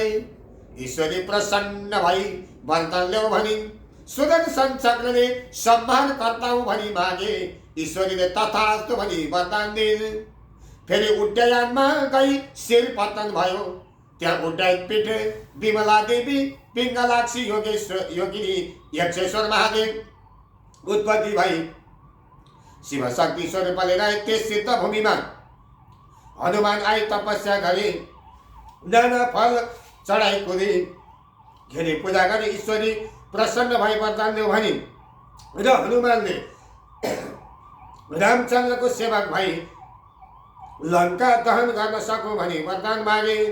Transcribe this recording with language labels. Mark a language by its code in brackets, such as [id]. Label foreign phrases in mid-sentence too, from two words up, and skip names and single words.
[ne] ईश्वरी प्रसन्न भई वरदान ल्याऊ भनिन्। सुदर्शन चक्रले सम्मान कर्ता हूँ भनी मागे। ईश्वरीले तथास्तु भनी वरदान दिन्। फेरि उड्डयनमा गई शिर पतन भयो। त्यहाँ उड्डयन पीठ विमला देवी पिङ्गलाक्षी योगेश्वर योगिनी यक्षेश्वर महादेव उत्पत्ति भई शिव शक्ति स्वरूपले रहे। त्यस सिद्ध भूमिमा हनुमान आई तपस्या गरे। नाना फल चढाई कुदी घेरी पूजा गरे। ईश्वरी प्रसन्न भई वरदान ल्याऊ भनिन् र हनुमानले रामचन्द्रको सेवक भई लङ्का दहन गर्न सकौँ भनी वरदान मागे।